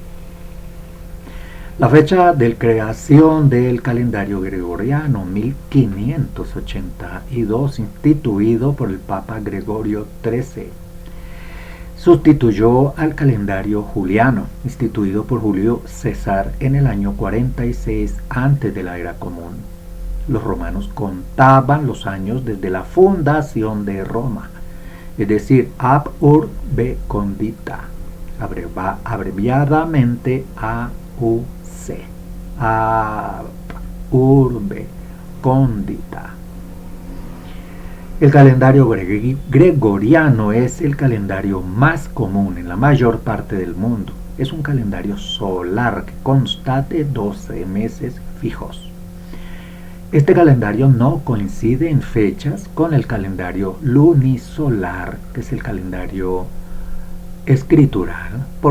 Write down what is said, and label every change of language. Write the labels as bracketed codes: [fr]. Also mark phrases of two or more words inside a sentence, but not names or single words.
[es] La fecha de creación del calendario gregoriano, 1582, instituido por el Papa Gregorio XIII, sustituyó al calendario juliano, instituido por Julio César en el año 46 antes de la era común. Los romanos contaban los años desde la fundación de Roma, es decir, [la] ab urbe condita, abreviadamente AUC, ab urbe condita. [es] El calendario gregoriano es el calendario más común en la mayor parte del mundo. Es un calendario solar que consta de 12 meses fijos. Este calendario no coincide en fechas con el calendario lunisolar, que es el calendario escritural, por